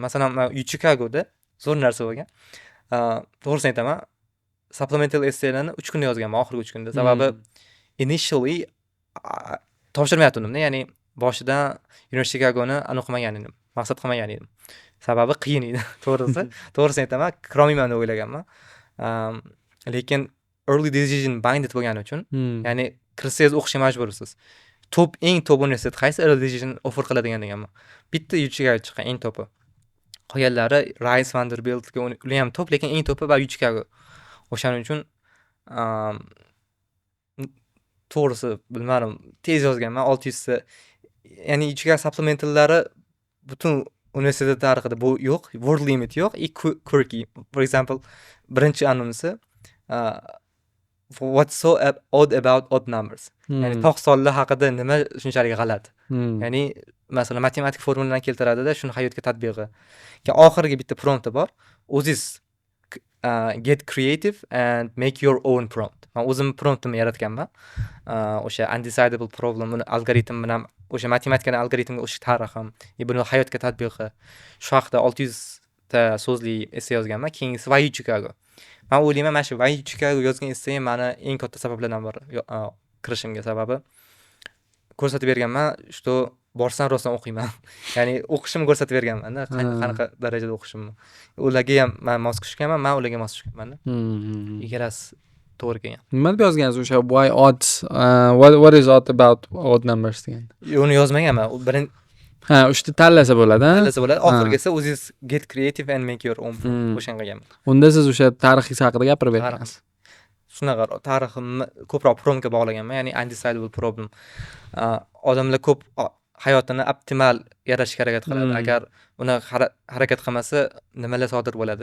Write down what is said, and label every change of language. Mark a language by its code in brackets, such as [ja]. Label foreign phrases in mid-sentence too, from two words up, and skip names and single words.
[uz] Masalan, men Chicagoda zo'r narsa bo'lgan. To'g'risini aytaman, supplemental essaylarni 3 kunda yozganman, oxirgi 3 kunda. Sababi initially topshirmayotgandim-da, ya'ni boshidan University Chicagoni o'qimagan edim, maqsad qilmagan edim. Sababi qiyin edi, to'g'risini aytaman, kirolmayman deb o'ylaganman. Lekin [en] early decision binded [uz] bo'lgani uchun, ya'ni kirsangiz o'qishga majbursiz. Eng top universitet qaysi [en] early decision offer [uz] qiladigan deganman. Bitta Chicago chiqqan eng topi. Qolganlari Rice, Vanderbiltga ular ham top, lekin eng topi va Chicago. O'shaning uchun to'g'risi bilmadim, tez yozganman 600 ta. Ya'ni Chicago supplementallari butun universitet tarixida bu yo'q, [en] word limit [uz] yo'q, quirky. [en] For example, [uz] birinchi anonsi [en] what's so odd about odd numbers. [uz] Ya'ni tog' sonlar haqida nima shunchalik g'alati. Ya'ni masalan matematik formulalarni keltiradida, shuni hayotga tatbiqi. Keyin oxirgi bitta prompti bor. [en] O'zingiz get creative and make your own prompt. [uz] Men o'zim promptimni yaratganman. O'sha [en] undecidable problem [uz] algoritm bilan o'sha matematikaning algoritmga o'sha tarixim, buni hayotga tatbiqi. Shu haqida 600 ta so'zli essay yozganman. Keyingisi Why Chicago. Men o'ylayman, mana shu Why Chicago yozgan essay meni eng katta sabablardan biri kirishimga sababi. Ko'rsatib berganman, что borsam rostdan o'qiyman. Ya'ni o'qishimni ko'rsatib berganman-da, qanaqa darajada o'qishimni. Ularga ham men mos tushganman, men ularga mos tushganman-da. Ikkalasi to'g'ri kelgan. Nima deb yozgansiz o'sha [en] why odd, what is odd about odd numbers [uz] degan? Uni yozmaganman. Uchta tanlasa bo'ladi-a? Tanlasa bo'ladi. Oxirgisi o'zingiz [en] get creative and make your own prompt. [uz] O'shan qilganman. Unda siz o'sha tarixingiz haqida gapirib bergansiz. Shunaqa tariximni ko'proq promptga bog'laganman, ya'ni [en] undecidable problem. [uz] Odamlar ko'p hayotini optimal yaratishga harakat qiladi. Agar uni harakat qilmasa, nimalar sodir bo'ladi?